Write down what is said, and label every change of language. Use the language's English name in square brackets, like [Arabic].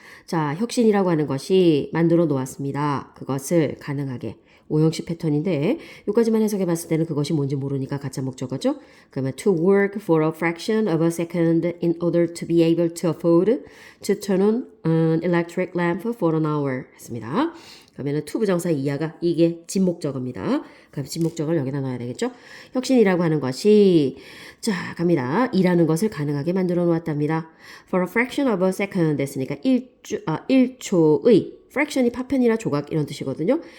[Korean] 자, 혁신이라고 하는 것이 만들어 놓았습니다. 그것을 가능하게. 오형식 패턴인데 여기까지만 해석해 봤을 때는 그것이 뭔지 모르니까 가짜 목적어죠. 그러면 [English] to work for a fraction of a second in order to be able to afford to turn on an electric lamp for an hour [Korean] 했습니다. 그러면은 to 부정사 이하가 이게 진목적어입니다. 그럼 진목적어를 여기다 넣어야 되겠죠. 혁신이라고 하는 것이 자 갑니다. 일하는 것을 가능하게 만들어 놓았답니다. [English] For a fraction of a second [Korean] 했으니까 1초의 fraction이 파편이나 조각 이런 뜻이거든요.